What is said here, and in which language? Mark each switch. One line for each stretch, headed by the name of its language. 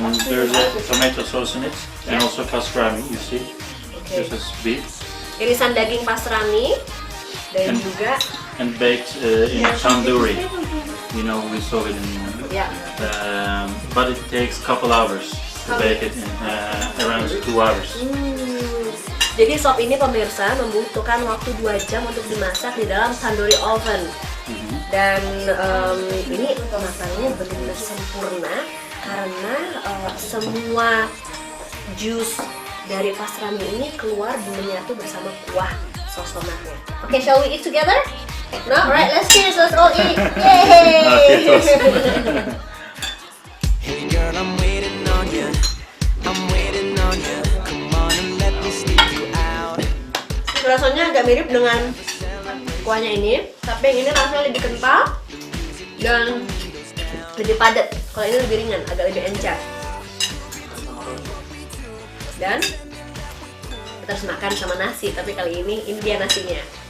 English: There's a tomato sauce in it and also pastrami, you see. Okay. This is beef
Indonesian: Irisan daging pastrami dan juga
English: and baked in tandoori. You know, we saw it in.
Indonesian: ya.
English: But it takes a couple hours to bake it in around 2 hours.
Indonesian: Jadi sop ini pemirsa membutuhkan waktu 2 jam untuk dimasak di dalam tandoori oven. Dan ini matangnya benar-benar sempurna karena semua jus dari pastrami ini keluar menyatu bersama kuah saus tomatnya.
English: Okay, shall we eat together? No, alright, let's cheers, let's all eat. Yay!
Turkish: Afiyet olsun.
English: Hey girl, I'm waiting on you. I'm waiting on you. Come on and let me sneak you out.
Indonesian: Rasanya agak mirip dengan kuahnya ini, tapi yang ini rasanya lebih kental dan lebih padat. Kalau ini lebih ringan, agak lebih encer. Dan kita harus makan sama nasi, tapi kali ini dia nasinya.